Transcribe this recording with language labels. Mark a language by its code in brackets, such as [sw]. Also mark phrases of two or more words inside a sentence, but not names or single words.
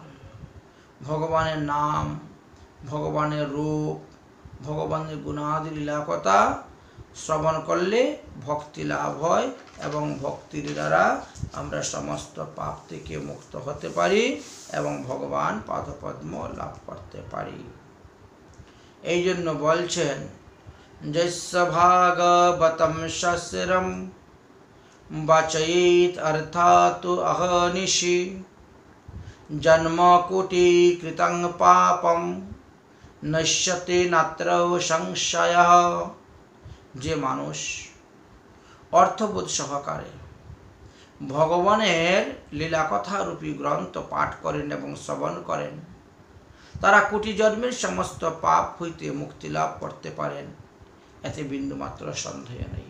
[bn] ভগবানের নাম, ভগবানের রূপ, ভগবানের গুণাদি লীলা কথা শ্রবণ করলে ভক্তি লাভ হয় এবং ভক্তির দ্বারা আমরা সমস্ত পাপ থেকে মুক্ত হতে পারি এবং ভগবান পাদপদ্ম লাভ করতে পারি। এই জন্য বলছেন [sa] यस्य भागवतं शस्त्रं वचयेत् अर्थात् अहर्निशि जन्मकोटिकृतं पापं नश्यते नात्र संशयः। [bn] যে মানুষ অর্থবোধ সহকারে ভগবানের লীলাকথা রূপী গ্রন্থ পাঠ করেন এবং শ্রবণ করেন, তারা কোটি জন্মের সমস্ত পাপ হইতে মুক্তি লাভ করতে পারেন, এতে বিন্দুমাত্র সন্দেহ নেই।